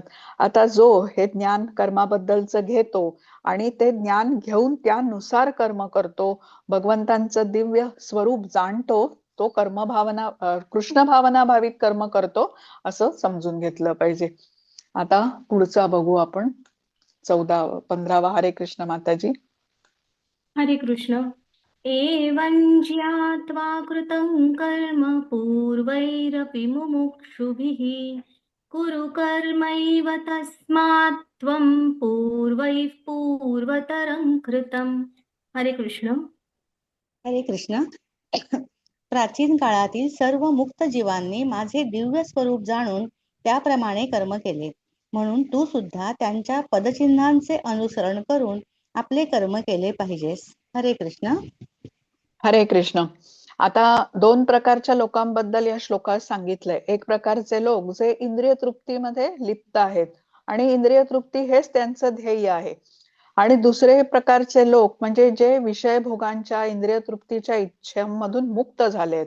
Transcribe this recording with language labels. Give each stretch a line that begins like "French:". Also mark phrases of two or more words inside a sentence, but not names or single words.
Marathi: आता जो हे ज्ञान कर्माबद्दलचं घेतो आणि ते ज्ञान घेऊन त्यानुसार कर्म करतो, भगवंतांचं दिव्य स्वरूप जाणतो, तो कर्मभावना कृष्ण भावना भावित कर्म करतो असं समजून घेतलं पाहिजे. आता पुढचा बघू आपण. 15वा. हरे कृष्ण माताजी. हरे कृष्ण.
Sanskrit: एवं ज्ञात्वा कृतं कर्म पूर्वैरपि मुमुक्षुभिः कुरु कर्मैव तस्मात् त्वं पूर्वैः पूर्वतरं कृतम्.
Marathi: हरे कृष्ण. हरे कृष्ण. प्राचीन काळातील सर्व मुक्त जीवांनी माझे दिव्य स्वरूप जाणून त्याप्रमाणे कर्म केले. म्हणून तू सुद्धा त्यांच्या पदचिन्हांचे अनुसरण करून आपले कर्म केले पाहिजेस. हरे कृष्ण. हरे कृष्ण. आता दोन प्रकारच्या लोकांबद्दल या श्लोकात सांगितलंय. एक प्रकारचे लोक जे इंद्रिय तृप्तीमध्ये लिप्त आहेत आणि इंद्रिय तृप्ती हेच त्यांचं ध्येय आहे, आणि दुसरे प्रकारचे लोक म्हणजे जे विषय भोगांच्या इंद्रिय तृप्तीच्या इच्छांमधून मुक्त झाले आहेत.